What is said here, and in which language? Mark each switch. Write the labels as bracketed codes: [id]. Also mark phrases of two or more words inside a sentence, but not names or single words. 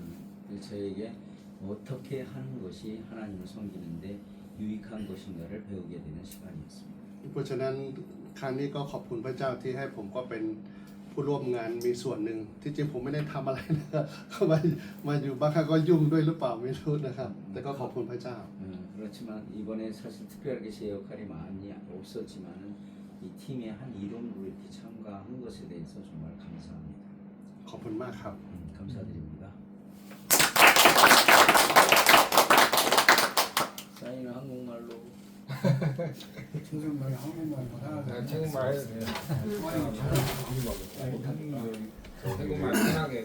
[ko] 그래서 저에게 어떻게 하는 것이 하나님을 섬기는데 유익한 것인가를 배우게 되는 시간이었습니다. [th] เพราะฉะนั้นครั้งนี้ก็ขอบคุณพระเจ้าที่ให้ผมก็เป็นผู้ร่วมงานมีส่วนหนึ่งที่จริงผมไม่ได้ทำอะไรนะครับเข้ามาอยู่บางครั้งก็ยุ่งด้วยหรือเปล่าไม่รู้นะครับ แต่ก็ขอบคุณพระเจ้า [ko] 그렇지만 이번에 사실 특별하게 제 역할이 많이 없었지만은 이 팀의 한 일원으로 이렇게 참가한 것에 대해서 정말 감사합니다. [th] ขอบคุณมากครับ [ko] 감사드립니다. 사인은 한국말로 정말 한국말 못하는 태국말 해도 돼요. 태국말 편하게 좀